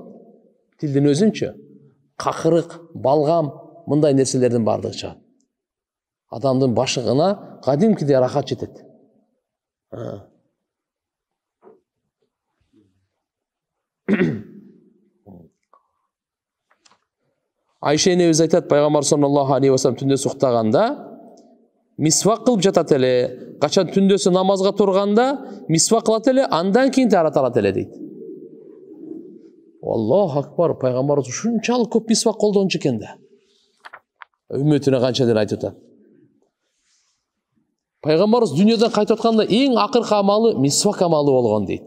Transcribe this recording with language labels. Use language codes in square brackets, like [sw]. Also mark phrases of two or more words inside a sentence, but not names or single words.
[ky] Тилдин өзүнчө какырык, балгам, мындай нерселердин бардыгы чыгат. Адамдын башыгына кадимкидей рахат жетет. Айша энебиз айтат, пайгамбар [ar] صلى الله عليه و سلم [ky] түндө суктаганда мисвак кылып жатат эле. Качан түндөсү намазга турганда мисвак кылат эле, андан кийин таратат эле дейт. Аллаху акбар, пайгамбарыбыз ушунчалык көп мисвак колдончу экен да. Үммөтүнө канча дер айтып атат. Пайгамбарыбыз дүйнөдөн кайтып атканда эң акыркы амалы мисвак амалы болгон дейт.